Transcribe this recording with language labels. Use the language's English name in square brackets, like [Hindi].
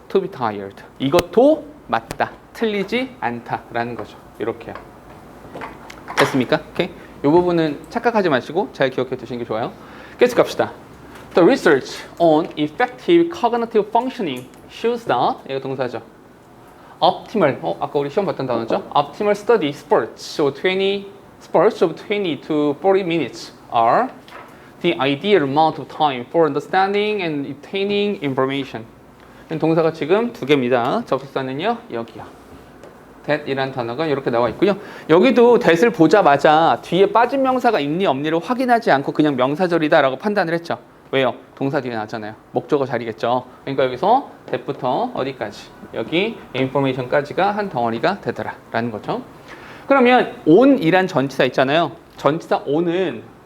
[English] to be tired. [Korean] 이것도 맞다. 틀리지 않다라는 거죠. 이렇게요. 됐습니까? 오케이? 이 부분은 착각하지 마시고 잘 기억해 두시는 게 좋아요. 계속 갑시다. [English] The research on effective cognitive functioning shows that [Korean] 이거 동사죠. Optimal, 아까 우리 시험 봤던 단어죠. [English] Optimal study spurts of 20 to 40 minutes are the ideal amount of time for understanding and retaining information. [Korean] 동사가 지금 두 개입니다. 접속사는요, 여기요. that이란 단어가 이렇게 나와 있고요. 여기도 that을 보자마자 뒤에 빠진 명사가 있니 없니를 확인하지 않고 그냥 명사절이다라고 판단을 했죠. 왜요? 동사 뒤에 나왔잖아요. 목적어 자리겠죠. 그러니까 여기서 that부터 어디까지? 여기 information까지가 한 덩어리가 되더라 라는 거죠. 그러면 on이란 전치사 있잖아요. 전치사 on은